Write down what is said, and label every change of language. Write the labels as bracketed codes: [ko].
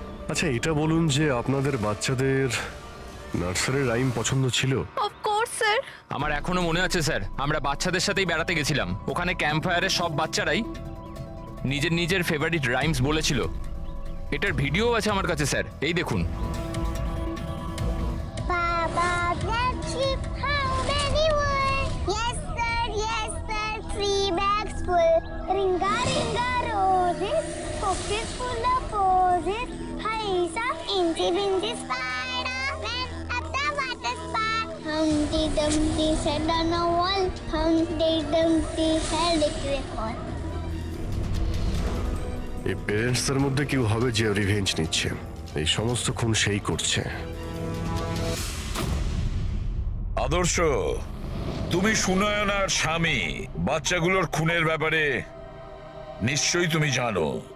[bn] আচ্ছা, এটা বলুন যে আপনাদের বাচ্চাদের নার্সারি রাইম পছন্দ ছিল? [en] Of course sir. [bn] আমার এখনো মনে আছে স্যার, আমরা বাচ্চাদের সাথেই বেড়াতে গেছিলাম। ওখানে ক্যাম্প ফায়ারের সব বাচ্চারাই নিজের নিজের ফেভারিট রাইমস বলেছিল। এটার ভিডিও আছে আমার কাছে স্যার, এই দেখুন। [en] Baa baa, black sheep, how many were? Yes sir, 3 bags full. Ringa ringa roses, pockets full of posies. Hi sa, incy wincy spider went up the water spout. Humpty Dumpty sat on a wall. Humpty Dumpty held a great fall. [bn] এই প্যারেন্টসদের মধ্যে কেউ হবে যে revenge নিচ্ছে। এই সমস্ত খুন সেই করছে। আদর্শ, তুমি সুনয়নার স্বামী, বাচ্চাগুলোর খুনের ব্যাপারে নিশ্চয়ই তুমি জানো।